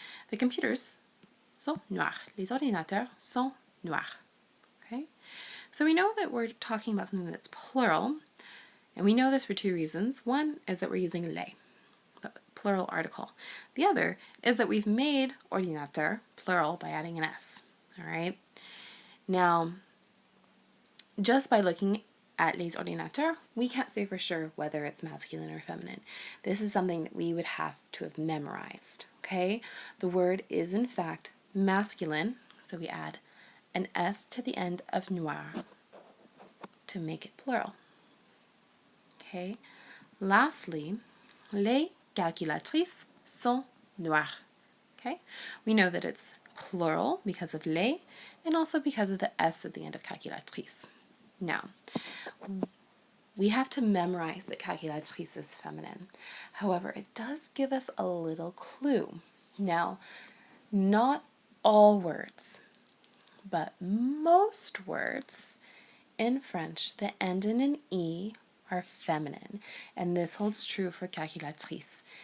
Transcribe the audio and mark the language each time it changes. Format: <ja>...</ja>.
<en>The computers</en> <fr>sont noirs. Les ordinateurs sont noirs.</fr> <en>Okay? So we know that we're talking about something that's plural, and we know this for two reasons. One is that we're using les, the plural article. The other is that we've made ordinateur plural by adding an S. All right? Now, just by looking at les ordinateurs, we can't say for sure whether it's masculine or feminine. This is something that we would have to have memorized, okay? The word is in fact masculine, so we add an S to the end of noir to make it plural. Okay?</en> <fr>Lastly, les calculatrices sont noires.</fr> <en>Okay? We know that it's plural because of les and also because of the S at the end of calculatrice. Now, we have to memorize that calculatrice is feminine. However, it does give us a little clue. Now, not all words, but most words in French that end in an E are feminine, and this holds true for calculatrice.</en>